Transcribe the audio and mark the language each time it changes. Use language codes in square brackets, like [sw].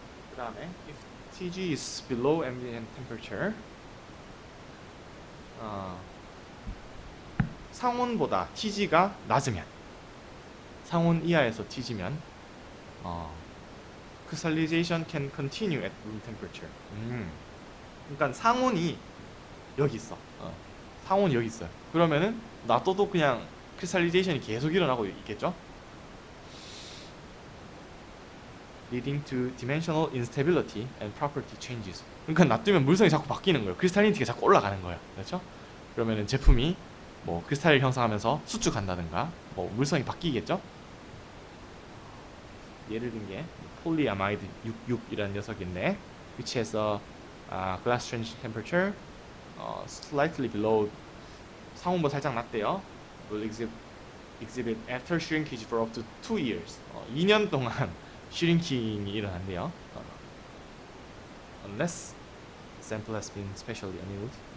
[ko] 그 다음에 [en] if TG is below ambient temperature [ko] 상온보다 TG가 낮으면 상온 이하에서 TG면 [en] crystallization can continue at room temperature. [ko] 그러니까 상온이 여기 있어. 상온이 여기 있어요. 그러면은 놔둬도 그냥 crystallization이 계속 일어나고 있겠죠? [en] leading to dimensional instability and property changes. [ko] 그러니까 놔두면 물성이 자꾸 바뀌는 거예요. 크리스탈리티가 자꾸 올라가는 거예요. 그렇죠? 그러면은 제품이 뭐 크리스탈을 형성하면서 수축한다든가 뭐 물성이 바뀌겠죠? 예를 든 게 폴리아마이드 66이라는 녀석인데 [en] which has a glass transition temperature slightly below [ko] 상온보다 살짝 낮대요. [en] will exhibit after shrinkage for up to 2 years. [ko] 2년 동안 슈링킹이 일어난대요. [en] Unless sample has been specially annealed.